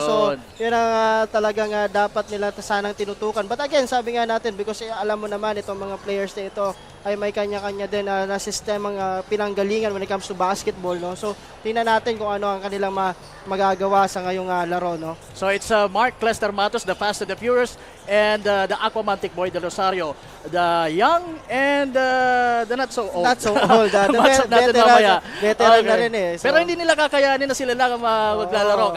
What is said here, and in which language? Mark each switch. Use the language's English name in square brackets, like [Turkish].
[Filipino] So, yun ang talagang dapat nila sanang tinutukan. But again, sabi nga natin, because alam mo naman, itong mga players na ito ay may kanya-kanya din na sistemang pinanggalingan [English] when it comes to basketball, [Filipino] no? So, tingnan natin kung ano ang kanilang magagawa sa ngayong laro, no? [English] So it's Mark Lester Matos, the Fast and the Furious, and the Aquamantic Boy de Rosario. The young and the not so old. Not so old. [Filipino] Matchup natin mamaya. Veteran na [English] Okay. [Filipino] rin eh. So, Pero hindi nila kakayanin na sila lang ang maglalaro.